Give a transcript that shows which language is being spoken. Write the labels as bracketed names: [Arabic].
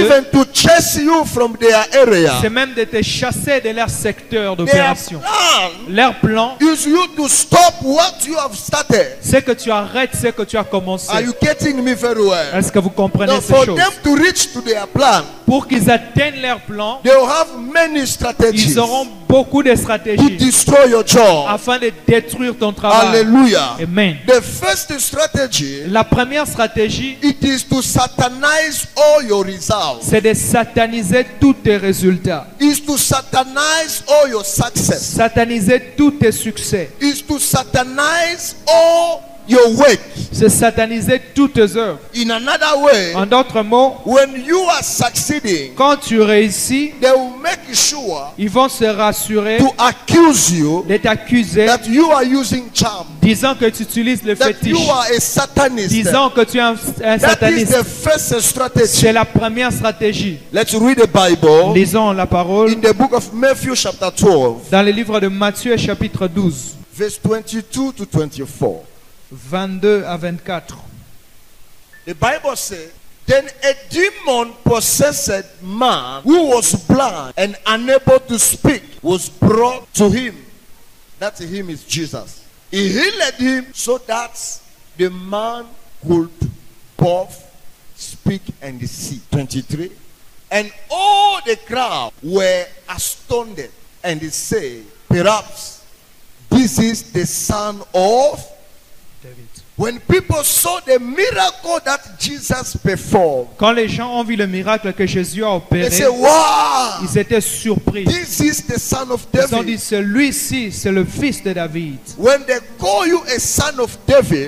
[English] even to chase you from their area. [French] c'est même de te chasser de leur secteur d'opération. [English] plan [French] Leur plan, [English] is you to stop what you have started. [French] c'est que tu arrêtes ce que tu as commencé. [English] Are you getting me very well? [French] Est-ce que vous comprenez [English] Now, [French] ces [English] for [French] choses? [English] them to reach to their plan, [French] Pour qu'ils atteignent leur plan, [English] they will have many strategies [French] ils auront beaucoup de [English] to [French] stratégies [English] destroy your job. [French] afin de détruire ton travail. Hallelujah. Amen. [English] The first strategy, [French] La première stratégie, [English] it is to satanize all your results. [French] c'est de sataniser tous tes résultats. [English] Is to satanize all your success. [French] Sataniser tous tes succès. [English] Is to satanize all your work. [French] C'est sataniser toutes tes œuvres. [English] In another way, [French] En d'autres mots, [English] when you are succeeding, [French] quand tu réussis, [English] they will make sure [French] ils vont se rassurer [English] to accuse you [French] de t'accuser, [English] that you are using charm, [French] disant que tu utilises le [English] that you [French] fétiche, [English] are a satanist. [French] disant que tu es un [English] That is [French] sataniste. [English] the first strategy. [French] C'est la première stratégie. [English] Let's read the Bible [French] Lisons la parole [English] in the book of Matthew chapter 12, [French] dans le livre de Matthieu chapitre 12, [English] verse 22 to 24. [French] 22 à 24. [English] The Bible says, then a demon possessed man who was blind and unable to speak was brought to him. That him is Jesus. He healed him so that the man could both speak and see. 23. And all the crowd were astounded and they say, perhaps this is the son of When people saw the miracle that Jesus performed, [French] Quand les gens ont vu le miracle que Jésus a [English] they [French] opéré, [English] say, wow, [French] ils étaient surpris. [English] this is the son of [French] Ils ont dit, [English] David. [French] celui-ci, c'est le fils de David. [English] When they call you a son of David,